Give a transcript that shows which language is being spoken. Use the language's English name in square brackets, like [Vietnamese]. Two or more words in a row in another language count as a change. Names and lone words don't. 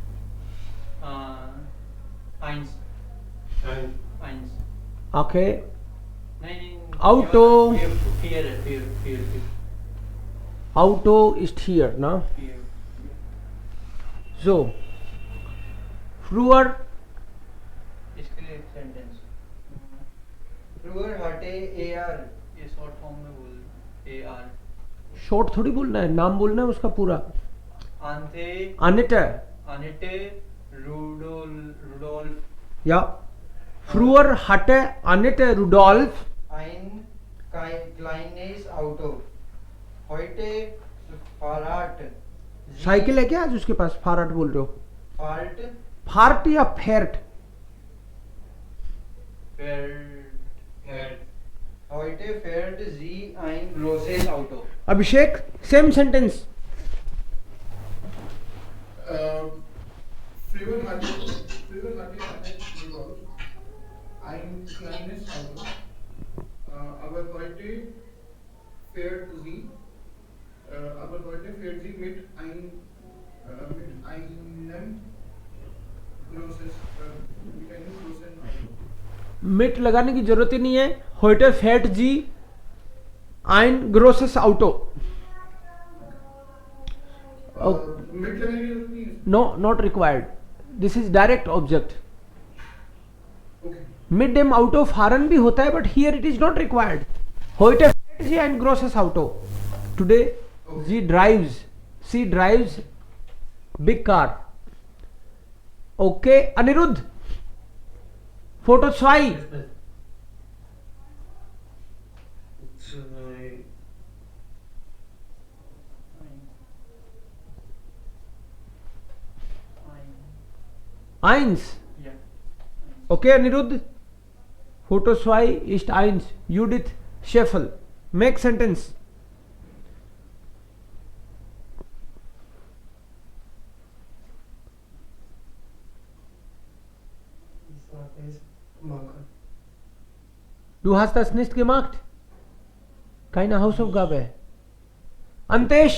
[German] eins. Okay. Nein. Auto. Vier. Auto ist hier, ne? So. Früher. [Hindi] इसके लिए सेंटेंस फ्रूअर हटे AR ये शॉर्ट फॉर्म में बोल AR शॉर्ट थोड़ी बोलना है, नाम बोलना है उसका पूरा. आंथे Annette. रुडोल्फ [German] Ja. Früher hatte Annette Rudolf ein kleines Auto heute Fahrrad [Hindi] साइकिल है क्या आज उसके पास? फारट बोल रहे हो? [German] Fahrt [Hindi] फार्ट या फेर्ट? [German] heute fährt sie ein großes Auto [Hindi] अभिषेक, सेम सेंटेंस. [German] Früher hatte Rudolf ein kleines Auto, aber heute fährt sie mit einem großen Auto. [Hindi] मिट लगाने की जरूरत ही नहीं है. [German] heute fährt sie ein großes Auto. [Hindi] Mit लगाने की जरूरत नहीं है. [English] No, not required. This is direct object. Okay. [German] Mit dem Auto fahren [Hindi] भी होता है, [English] but here it is not required. [German] heute fährt sie ein großes Auto. [English] Today she drives big car. Okay, Anirudh. [German] Foto 2. Eins. [English] yeah [German] Okay, Anirudh. Foto 2 ist eins. Judith Scheffel. [English] Make sentence. [German] Du hast das nicht gemacht? Keine Hausaufgabe. Antesh.